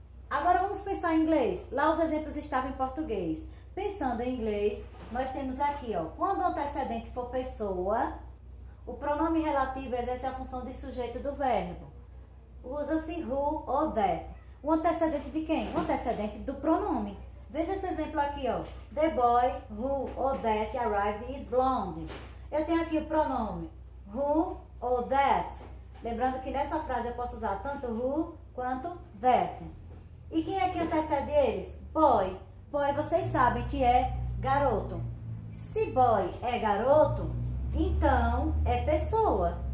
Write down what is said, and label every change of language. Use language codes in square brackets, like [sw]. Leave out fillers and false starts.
[pt] Agora vamos pensar em inglês. Lá os exemplos estavam em português. Pensando em inglês, nós temos aqui, ó, quando o antecedente for pessoa, o pronome relativo exerce a função de sujeito do verbo. Usa-se who ou that. O antecedente de quem? O antecedente do pronome. Veja esse exemplo aqui, ó. [en] The boy who or that arrived is blonde. [pt] Eu tenho aqui o pronome who ou that. Lembrando que nessa frase eu posso usar tanto who quanto that. E quem é que antecede eles? Boy. Boy, vocês sabem que é garoto. Se boy é garoto, então é pessoa.